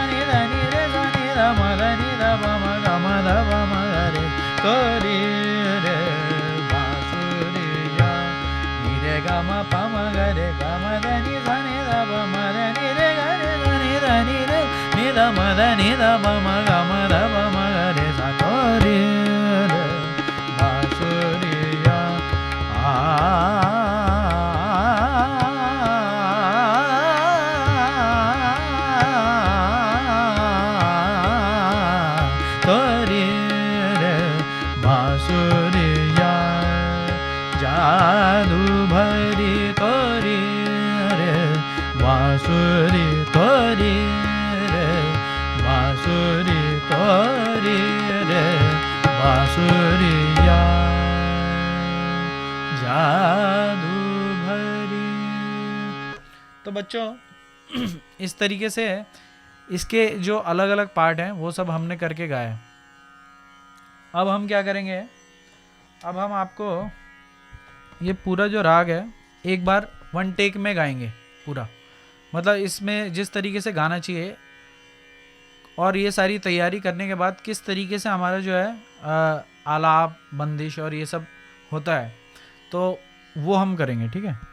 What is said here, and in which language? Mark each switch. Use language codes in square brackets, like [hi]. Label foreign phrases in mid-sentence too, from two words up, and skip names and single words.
[hi] नि ध नि रे सा नि ध म ध नि ध प म ग म ध प म ग रे तो रे रे बांसुरिया नि रे ग म प म ग रे ग म ध नि सा नि ध प म ध नि रे ग रे सा नि ध नि रे नि ध म ध नि ध प म ग म ध प म ग रे सा तो रे रे बांसुरिया तोरी रे बांसुरिया जादू भरी तोरी रे बांसुरी तोरी रे बांसुरी तोरी रे बांसुरिया जादू भरी। तो बच्चों इस तरीके से इसके जो अलग अलग पार्ट हैं वो सब हमने करके गाए। अब हम क्या करेंगे, अब हम आपको ये पूरा जो राग है एक बार [en] one take [hi] में गाएंगे पूरा, मतलब इसमें जिस तरीके से गाना चाहिए और ये सारी तैयारी करने के बाद किस तरीके से हमारा जो है आलाप बंदिश और ये सब होता है तो वो हम करेंगे, ठीक है।